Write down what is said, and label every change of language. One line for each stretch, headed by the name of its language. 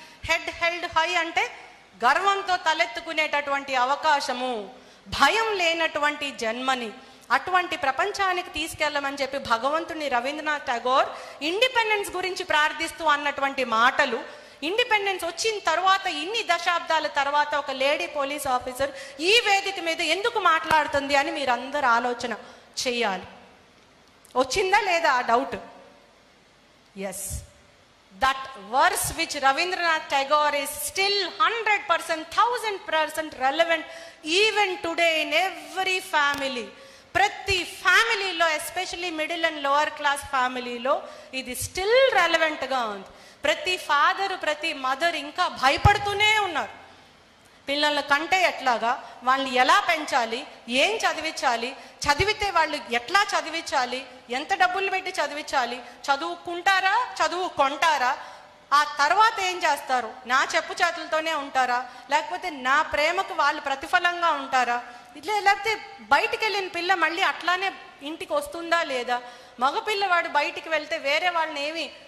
Telugu: Head held high అంటే గర్వంతో తలెత్తుకునేటటువంటి అవకాశము, భయం లేనటువంటి జన్మని, అటువంటి ప్రపంచానికి తీసుకెళ్ళమని చెప్పి భగవంతుని రవీంద్రనాథ్ ఠాగూర్ ఇండిపెండెన్స్ గురించి ప్రార్థిస్తూ అన్నటువంటి మాటలు, ఇండిపెండెన్స్ వచ్చిన తర్వాత ఇన్ని దశాబ్దాల తర్వాత ఒక లేడీ పోలీస్ ఆఫీసర్ ఈ వేదిక మీద ఎందుకు మాట్లాడుతుంది అని మీరందరూ ఆలోచన చెయ్యాలి. వచ్చిందా లేదా ఆ doubt?
English: Yes, that verse which Rabindranath Tagore is still 100%, 1000% relevant even today in every family.
Telugu: ప్రతి ఫ్యామిలీలో, especially middle and lower class ఫ్యామిలీలో ఇది స్టిల్ రెలవెంట్గా ఉంది. ప్రతి ఫాదర్, ప్రతి మదర్ ఇంకా భయపడుతూనే ఉన్నారు. పిల్లల కంటే ఎట్లాగా, వాళ్ళని ఎలా పెంచాలి, ఏం చదివించాలి, చదివితే వాళ్ళు ఎట్లా చదివించాలి, ఎంత డబ్బులు పెట్టి చదివించాలి, చదువుకుంటారా, చదువు కొంటారా, ఆ తర్వాత ఏం చేస్తారు, నా చెప్పు చేతులతోనే ఉంటారా, లేకపోతే నా ప్రేమకు వాళ్ళు ప్రతిఫలంగా ఉంటారా, ఇట్లా లేకపోతే బయటికి వెళ్ళిన పిల్ల మళ్ళీ అట్లానే ఇంటికి వస్తుందా లేదా, మగపిల్లవాడు బయటికి వెళ్తే వేరే వాళ్ళని ఏమి